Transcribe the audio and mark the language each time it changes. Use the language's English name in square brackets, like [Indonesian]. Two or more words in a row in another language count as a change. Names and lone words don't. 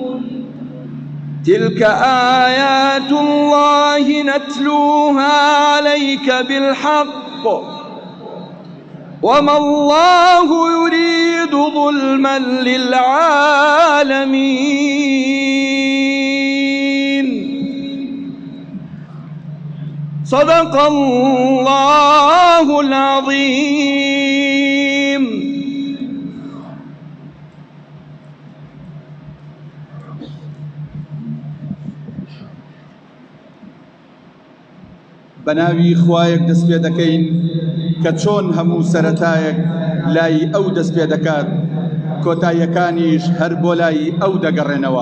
[Arabic] تلك آيات الله نتلوها عليك بالحق وما الله يريد ظلما للعالمين. صدق الله العظيم. [Central Kurdish] بناوی خوایەک دەست پێ دەکەین کە چۆن هەموو سەرەتایەک لای ئەو دەست پێ دەکات کۆتاییەکانیش هەر بۆ لای ئەو دەگەڕێنەوە.